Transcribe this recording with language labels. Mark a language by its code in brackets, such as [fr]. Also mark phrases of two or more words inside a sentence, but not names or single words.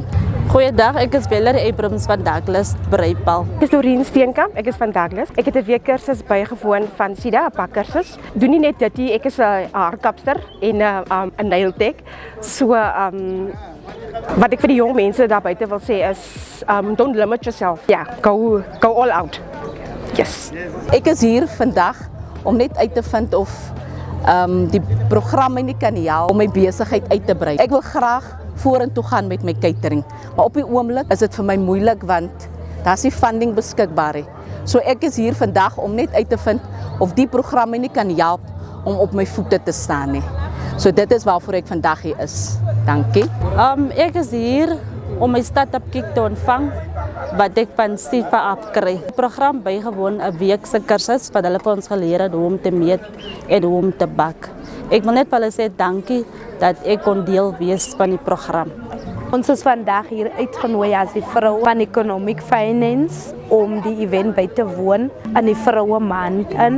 [af] Goeiedag, ek is Valerie Abrams van Douglas Breipal. Ek is Doreen Steenkamp, ek is van Douglas. Ek het 'n week kursus bygewoon van SIDA, 'n pakkursus. Doen nie net dit nie, ek is 'n haarkapster en 'n [en] nail tech. [af] So wat ek vir die jong mense daar buite wil sê is [en] don't limit yourself. Ja, go all out. Yes. [af] Ek is hier vandag om net uit te vind of die programme nie kan help om my besigheid uit te brei. Ek wil graag vorentoe gaan met my catering, maar op die oomblik is dit vir my moeilik want daar's nie funding beskikbaar nie. So ek is hier vandag om net uit te vind of die programme nie kan help om op my voete te staan nie. So dit is waarvoor ek vandag hier is. Dankie. Ek is hier om my [en] start-up kick [af] te ontvang wat ek van SIFA afkry. Die program bygewoon 'n week se kursus wat hulle vir ons geleer het hoe om te meet en hoe om te bak. Ek wil net vir hulle sê dankie dat ek kon deel wees van die program. Ons is vandag hier uitgenooi as die vrou van Economic Finance om die event by te woon in die vroue maand in.